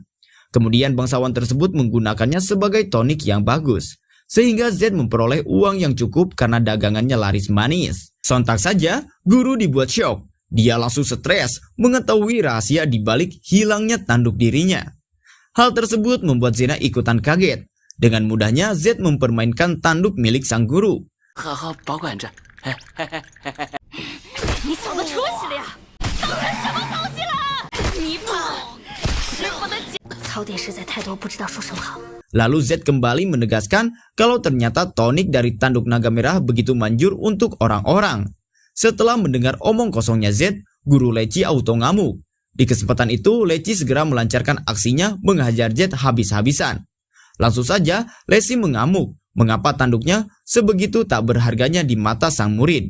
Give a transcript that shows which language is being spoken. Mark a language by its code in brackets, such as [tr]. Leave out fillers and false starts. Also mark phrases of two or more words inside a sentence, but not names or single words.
[id] Kemudian bangsawan tersebut menggunakannya sebagai tonik yang bagus, sehingga Z memperoleh uang yang cukup karena dagangannya laris manis. Sontak saja, guru dibuat syok. Dia langsung stres mengetahui rahasia di balik hilangnya tanduk dirinya. Hal tersebut membuat Zena ikutan kaget. Dengan mudahnya Z mempermainkan tanduk milik sang guru. [zh] 好好保管着。你小子出息了呀！当成什么东西了？你把师傅的槽点实在太多，不知道说什么好。 [id] Lalu Z kembali menegaskan kalau ternyata tonik dari tanduk naga merah begitu manjur untuk orang-orang. Setelah mendengar omong kosongnya Z, guru Leci auto ngamuk. Di kesempatan itu, Leci segera melancarkan aksinya menghajar Z habis-habisan. Langsung saja, Leci mengamuk mengapa tanduknya sebegitu tak berharganya di mata sang murid.